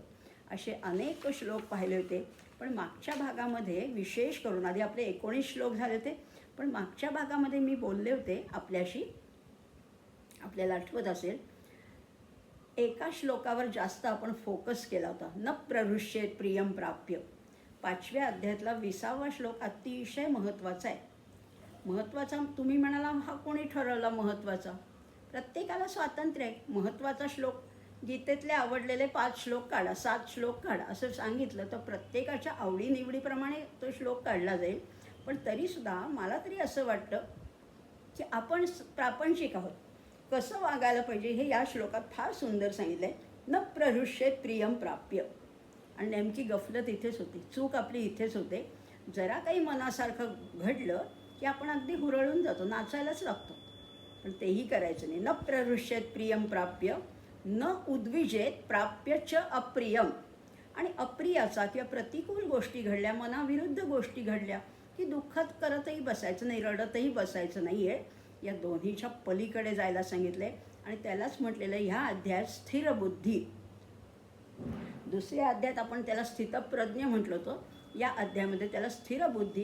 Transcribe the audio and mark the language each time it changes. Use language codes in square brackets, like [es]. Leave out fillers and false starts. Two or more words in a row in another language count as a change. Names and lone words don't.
[mr] असे अनेक श्लोक पाहिले होते. पण मागच्या भागामध्ये विशेष करून, आधी आपले 19 श्लोक झाले होते, पण मागच्या भागामध्ये मी बोलले होते आपल्याशी, आपल्याला आठवत असेल, एका श्लोकावर जास्त आपण फोकस केला होता. [sa] न प्रहृष्येत प्रियम प्राप्य. [mr] 5व्या अध्यायातला 20वा श्लोक अतिशय महत्त्वाचा आहे. महत्त्वाचा तुम्ही म्हणाला, हा कोणी ठरवला महत्त्वाचा? प्रत्येकाला स्वातंत्र्य आहे. महत्त्वाचा श्लोक, गीतेतले आवडलेले 5 श्लोक काढा, 7 श्लोक काढा असं सांगितलं तर प्रत्येकाच्या आवडीनिवडीप्रमाणे तो श्लोक काढला जाईल. पण तरीसुद्धा मला तरी असं वाटतं की आपण प्रापंचिक आहोत, कसं वागायला पाहिजे हे या श्लोकात फार सुंदर सांगितलं आहे. [sa] न प्रहृष्येत प्रियम प्राप्य. [mr] आणि नेमकी गफलत इथेच होती, चूक आपली इथेच होते. जरा काही मनासारखं घडलं की आपण अगदी हुरळून जातो, नाचायलाच लागतो. पण तेही करायचं नाही. [sa] न प्रहृष्येत प्रियम प्राप्य न उद्विजेत प्राप्य च अप्रियम. [mr] आणि अप्रियाचा किंवा प्रतिकूल गोष्टी घडल्या, मनाविरुद्ध गोष्टी घडल्या की दुःखात करतही बसायचं नाही, रडतही बसायचं नाही आहे. या दोन्हीच्या पलीकडे जायला सांगितलं आहे. आणि त्यालाच म्हटलेलं आहे ह्या अध्यायात स्थिर बुद्धी. दुसऱ्या अध्यायात आपण त्याला स्थितप्रज्ञ म्हटलं होतं, या अध्यायामध्ये त्याला स्थिर बुद्धी.